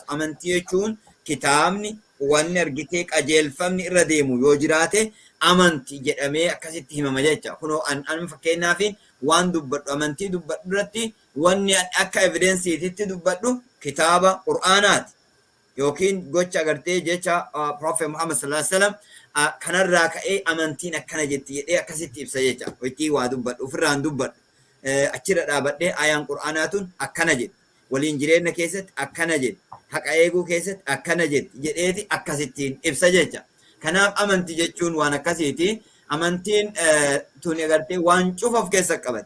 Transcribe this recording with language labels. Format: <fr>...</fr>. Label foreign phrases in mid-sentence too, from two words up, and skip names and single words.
<om>Amantii jechuun kitaabni wanni argitee qajeelfamni irra deemu yoo jiraate amantii jedhamee akkasitti himama jecha. Kunoo an fakkeenyaaf waan dubbadhu amantii dubbadhu irratti wanni akka evidensiititti dubbadhu kitaaba qur'aanaati yookiin gocha agartee jecha Prophet Muhammad</om> <ar>صلى الله عليه وسلم</ar> <om>kanarraa ka'ee amantiin akkana jetti jedhee akkasitti ibsa jecha. Hojiin waa dubbadhu ofirraan dubbadhu achirra dhaabadhee ayaan qur'aanaatun akkana jedhi waliin jireenya keessatti akkana jedhi. Haqa eeguu keessatti akkana jedheeti akkasittiin ibsa jecha. Kanaaf amantii jechuun waan akkasiiti. Amantiin tuni agartee waan cufa of keessa qabatti.</om>